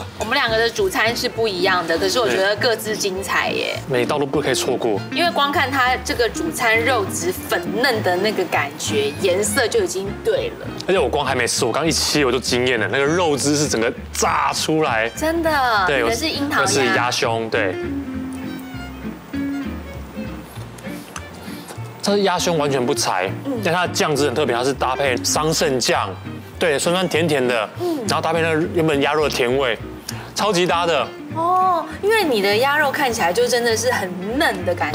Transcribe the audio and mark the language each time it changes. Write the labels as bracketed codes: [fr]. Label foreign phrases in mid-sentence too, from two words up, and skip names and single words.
[zh] 我們兩個的主餐是不一樣的，可是我覺得各自精彩耶。每道都不可以錯過。因為光看它這個主餐肉質粉嫩的那個感覺，顏色就已經對了。而且我光還沒吃，我剛一切我就驚豔了，那個肉汁是整個炸出來。真的。對，我是櫻桃鴨。是鴨胸，對。它是鴨胸完全不柴，但它的醬汁很特別，它是搭配桑葚醬。對，酸酸甜甜的，然後搭配那個原本鴨肉的甜味，超級搭的。哦，因為你的鴨肉看起來就真的是很嫩的感覺，